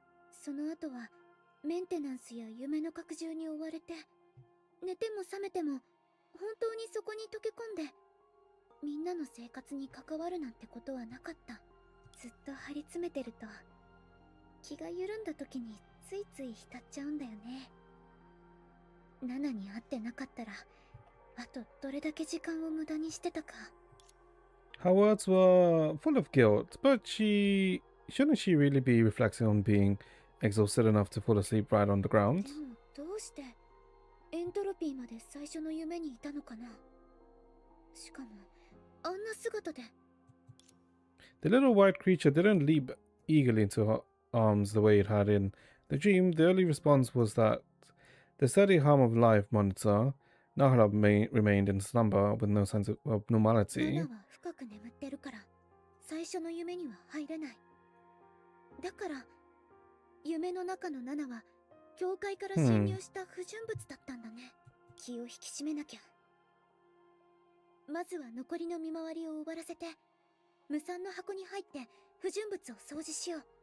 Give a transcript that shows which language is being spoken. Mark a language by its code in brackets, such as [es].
[ja] その後はメンテナンスや夢の拡充に追われて、寝ても覚めても本当にそこに溶け込んで、みんなの生活に関わるなんてことはなかった。ずっと張り詰めてると気が緩んだ時についつい浸っちゃうんだよね。ナナに会ってなかったら、あとどれだけ時間を無駄にしてたか。 [en] Her words were full of guilt, but shouldn't she really be reflecting on being exhausted enough to fall asleep right on the ground? [ja] でもどうしてエントロピーまで最初の夢にいたのかな。しかもあんな姿で。 [en] The little white creature didn't leap eagerly into her arms the way it had in the dream. The early response was that the steady hum of life monitor now had remained in slumber with no sense of abnormality. [ja] ナナは深く眠ってるから最初の夢には入れない。だから夢の中のナナは教会から侵入した不純物だったんだね。気を引き締めなきゃ。まずは残りの見回りを終わらせて、無産の箱に入って不純物を掃除しよう。